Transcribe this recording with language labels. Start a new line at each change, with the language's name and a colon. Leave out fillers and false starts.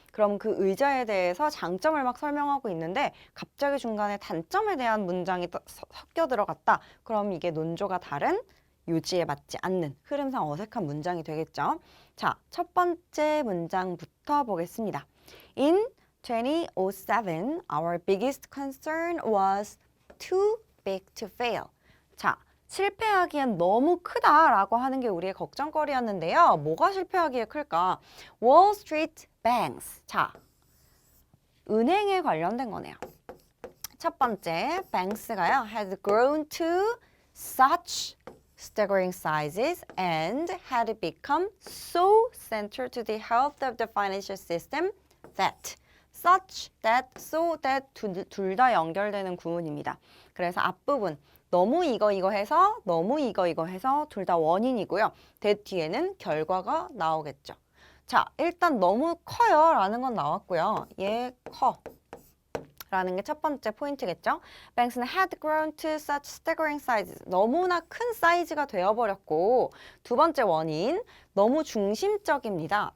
Korean: 그럼 그 의자에 대해서 장점을 막 설명하고 있는데 갑자기 중간에 단점에 대한 문장이 섞여 들어갔다. 그럼 이게 논조가 다른 요지에 맞지 않는 흐름상 어색한 문장이 되겠죠. 자, 첫 번째 문장부터 보겠습니다.
English: In 2007, our biggest concern was too big to fail.
Korean: 자, 실패하기엔 너무 크다라고 하는 게 우리의 걱정거리였는데요. 뭐가 실패하기에 클까?
English: Wall Street banks.
Korean: 자, 은행에 관련된 거네요.
English: 첫 번째, banks가요, had grown to such staggering sizes and had become so central to the health of the financial system that, such that, so that
Korean: 둘 다 연결되는 구문입니다. 그래서 앞부분 너무 이거 해서 너무 이거 해서 둘 다 원인이고요. that 뒤에는 결과가 나오겠죠. 자, 일단 너무 커요 라는 건 나왔고요. 얘 커 라는 게 첫 번째 포인트겠죠.
English: Banks는 had grown to such staggering sizes.
Korean: 너무나 큰 사이즈가 되어버렸고, 두 번째 원인, 너무 중심적입니다.